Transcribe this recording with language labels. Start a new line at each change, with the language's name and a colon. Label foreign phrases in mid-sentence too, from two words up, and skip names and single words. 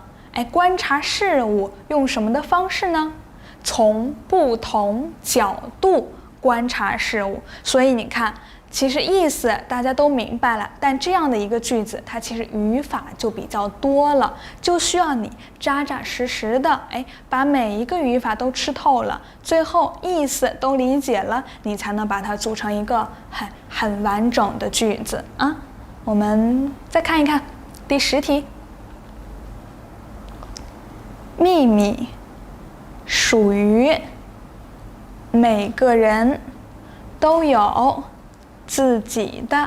Chinese: 觀察事物用什麼的方式呢？從不同角度觀察事物。所以你看，其實意思大家都明白了，但這樣的一個句子，它其實語法就比較多了，就需要你扎扎實實的，把每一個語法都吃透了，最後意思都理解了，你才能把它組成一個很完整的句子啊。我們再看一看第10題，秘密屬於每個人都有自己的。